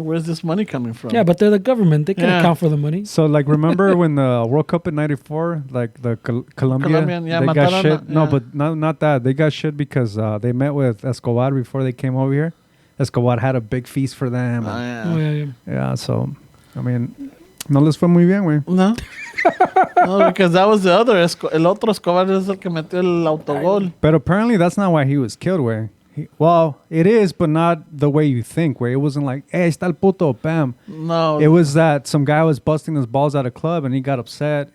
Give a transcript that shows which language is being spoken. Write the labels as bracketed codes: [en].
[en] Where's this money coming from? yeah, but they're the government. They can Yeah. account for the money. So like, remember when the World Cup in '94, like the Colombian, yeah, they got [es] mataron [en] shit. a- No, yeah. but not that. They got shit because they met with Escobar before they came over here. Escobar had a big feast for them. Oh, and- yeah. Oh, yeah, yeah. [es] yeah, so I mean, no les fue muy bien, güey. [en] No. No, because that was the other. [es] El otro Escobar es el que metió el autogol. [en] But apparently that's not why he was killed, way. Well, it is, but not the way you think, way. It wasn't like, hey, está el puto, bam. No. It was that some guy was busting his balls at a club and he got upset.